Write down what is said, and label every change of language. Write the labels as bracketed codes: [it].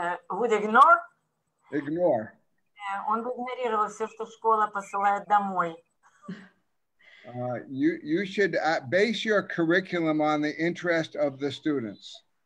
[en] Would ignore? Ignore. [ru] Он бы игнорировал все, что школа посылает домой. [en] You should base your curriculum on the interest of the students.